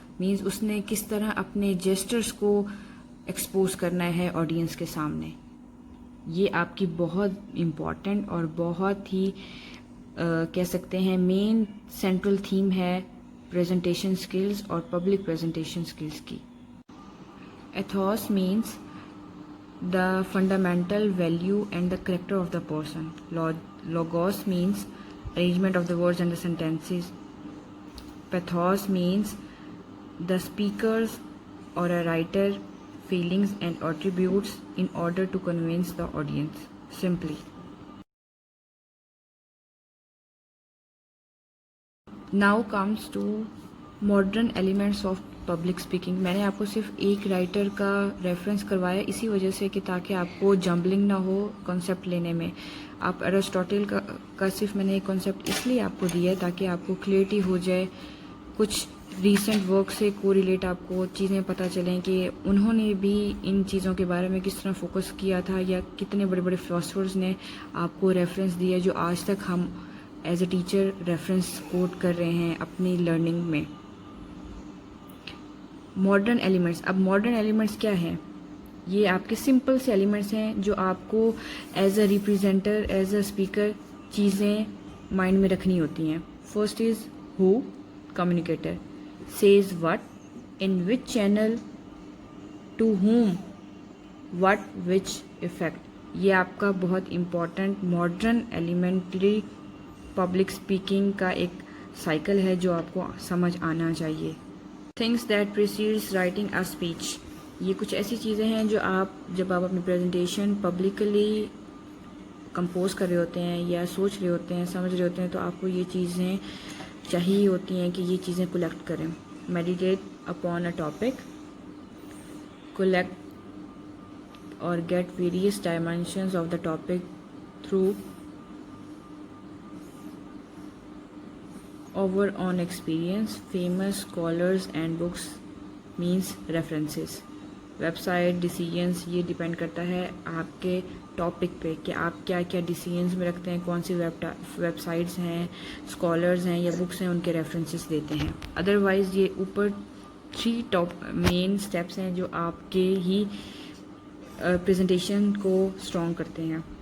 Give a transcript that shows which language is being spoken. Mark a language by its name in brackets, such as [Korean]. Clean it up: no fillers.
[Urdu] Means اس نے کس طرح اپنے جیسٹرز کو ایکسپوز کرنا ہے آڈینس کے سامنے. یہ آپ کی بہت امپورٹنٹ اور بہت ہی کہہ سکتے ہیں مین سینٹرل تھیم ہے پریزنٹیشن سکلز اور پبلک پریزنٹیشن سکلز کی. [English] Ethos means the fundamental value and the character of the person. Logos means arrangement of the words and the sentences. Pathos means the speaker's or a writer feelings and attributes in order to convince the audience simply. Now comes to modern elements of public speaking. [Urdu] میں نے آپ کو صرف ایک writer کا reference کروایا اسی وجہ سے کہ تاکہ آپ کو جمبلنگ نہ ہو کانسیپٹ لینے میں. آپ ایرسٹوٹل کا صرف میں نے ایک کانسیپٹ اس لیے آپ کو دیا ہے تاکہ آپ کو کلیئرٹی ہو جائے, کچھ ریسنٹ ورک سے کو ریلیٹ آپ کو چیزیں پتہ چلیں کہ انہوں نے بھی ان چیزوں کے بارے میں کس طرح فوکس کیا تھا, یا کتنے بڑے بڑے فلاسفرز نے آپ کو ریفرنس دیا جو آج تک ہم [English] as a teacher [Urdu] ریفرنس کوٹ کر رہے ہیں اپنی لرننگ میں. Modern elements. اب ماڈرن ایلیمنٹس کیا ہیں؟ یہ آپ کے سمپل سے ایلیمنٹس ہیں جو آپ کو [English] as a representer as a speaker [Urdu] چیزیں مائنڈ میں رکھنی ہوتی ہیں. [English] First is who, communicator, says what, in which channel, to whom, what, which effect. [Urdu] یہ آپ کا بہت important modern elementary public speaking کا ایک سائیکل ہے جو آپ کو سمجھ آنا چاہیے. [English] Things that precedes writing a speech. [Urdu] یہ کچھ ایسی چیزیں ہیں جو جب آپ اپنی پریزنٹیشن پبلکلی کمپوز کر رہے ہوتے ہیں یا سوچ رہے ہوتے ہیں, سمجھ رہے ہوتے ہیں, تو آپ کو یہ چیزیں چاہیے ہوتی ہیں کہ یہ چیزیں کلیکٹ کریں. [English] Meditate upon a topic, collect اور get various dimensions of the topic through over on experience. Famous scholars and books means references. [Urdu] Web site decisions, یہ ڈیپینڈ کرتا ہے آپ کے ٹاپک پہ کہ آپ کیا کیا ڈیسیجنس میں رکھتے ہیں, کون سی ویب سائٹس ہیں, اسکالرز ہیں یا بکس ہیں, ان کے ریفرنسز دیتے ہیں. ادروائز یہ اوپر 3 ٹاپ مین اسٹیپس ہیں جو آپ کے ہی پریزنٹیشن کو اسٹرانگ کرتے ہیں.